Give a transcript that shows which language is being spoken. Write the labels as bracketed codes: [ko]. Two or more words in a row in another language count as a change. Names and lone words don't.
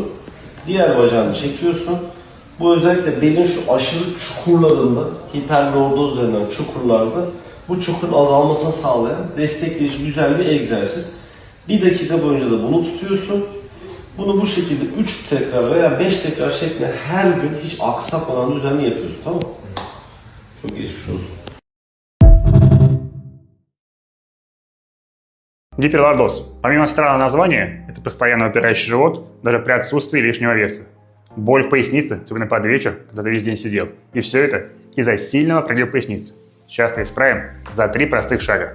[tr] Diğer bacağını çekiyorsun. Bu özellikle belin şu aşırı çukurlarında, hiperlordoz denilen çukurlarda bu çukurun azalmasını sağlayan destekleyici güzel bir egzersiz. 1 dakika boyunca da bunu tutuyorsun. Bunu bu şekilde 3 tekrar veya 5 tekrar şeklinde her gün hiç aksatmadan düzenli yapıyorsun. Tamam mı? Çok geçmiş olsun. [ru] Гиперлордоз. Помимо странного названия, это постоянно упирающий живот, даже при отсутствии лишнего веса. Боль в пояснице, особенно под вечер, когда ты весь день сидел. И все это из-за сильного прогрева поясницы. Сейчас это исправим за 3 простых шага.